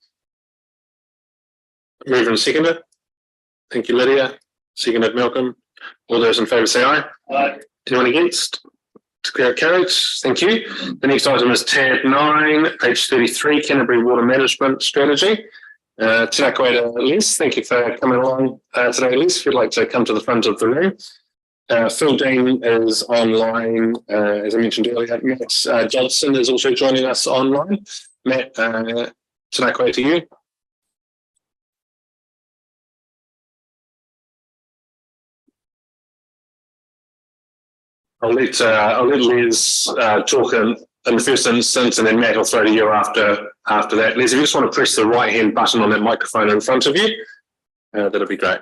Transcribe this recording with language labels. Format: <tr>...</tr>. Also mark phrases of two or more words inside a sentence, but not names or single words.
<en>Mover and seconder. Thank you, Lydia. Seconded, Malcolm. All those in favour say aye. Aye. Anyone against? Carried. Thank you. The next item is tab 9, page 33, Canterbury Water Management Strategy.</en> <mi>Tēnā koe, Les.</mi> <en>Thank you for coming along today, Les. If you'd like to come to the front of the room. Phil Dean is online, as I mentioned earlier. Matt Johnson is also joining us online. Matt,</en> <mi>tēnā koe</mi> <en>to you. I'll let Les talk in the first instance, and then Matt will throw to you after that. Les, if you just want to press the right-hand button on that microphone in front of you, that'll be great.</en>